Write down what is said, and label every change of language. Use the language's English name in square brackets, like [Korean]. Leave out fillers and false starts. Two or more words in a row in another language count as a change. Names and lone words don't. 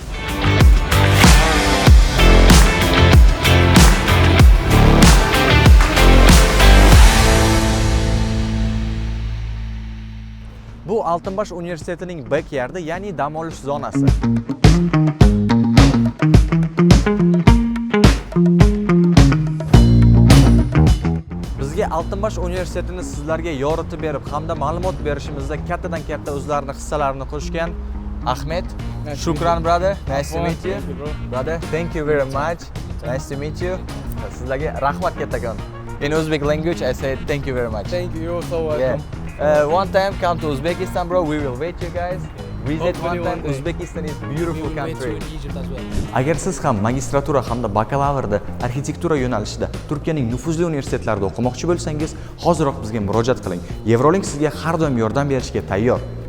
[Uzbek] Bu Altınbaş universitetining backyardi, ya'ni dam olish zonasi. Bizga Altınbaş universitetini sizlarga yoritib berib, hamda ma'lumot berishimizda kattadan katta o'zlarining hissalarini qo'shgan Ahmet, [English] shukran brother. Nice to meet you. Brother, thank you very much. Nice to meet you. [Uzbek] Sizlarga rahmat kattakon. [English] In Uzbek language I say thank you very much. Thank you, you're so welcome. One time come to Uzbekistan, bro. We will wait you guys. Visit one time. Uzbekistan is beautiful country. [Uzbek] Agar siz ham magistratura hamda bakalavrda arxitektura yo'nalishida Turkiyaning nufuzli universitetlarida o'qimoqchi bo'lsangiz, hoziroq bizga murojaat qiling. Eurolink sizga har doim yordam berishga tayyor.